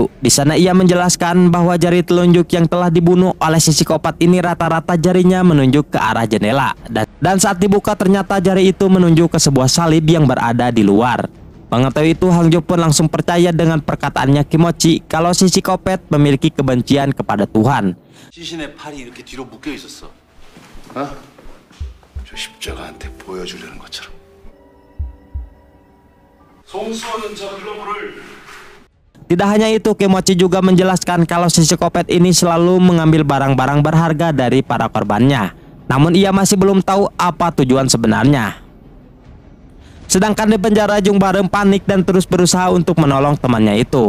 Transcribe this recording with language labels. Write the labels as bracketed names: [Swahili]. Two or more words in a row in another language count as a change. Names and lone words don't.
[Indonesian] Di sana ia menjelaskan bahwa jari telunjuk yang telah dibunuh oleh si psikopat ini rata-rata jarinya menunjuk ke arah jendela. Dan saat dibuka ternyata jari itu menunjuk ke sebuah salib yang berada di luar. Mengetahui itu Hangjo pun langsung percaya dengan perkataannya Kimochi kalau si psikopat memiliki kebencian kepada Tuhan. [Korean] 시신의 팔이 이렇게 뒤로 묶여 있었어. 어? 저 십자가한테 보여주려는 것처럼. 송수호는 저 글러브를 [Indonesian] Tidak hanya itu, Kimochi juga menjelaskan kalau si psikopat ini selalu mengambil barang-barang berharga dari para korbannya. Namun ia masih belum tahu apa tujuan sebenarnya. Sedangkan di penjara Jung Barem panik dan terus berusaha untuk menolong temannya itu.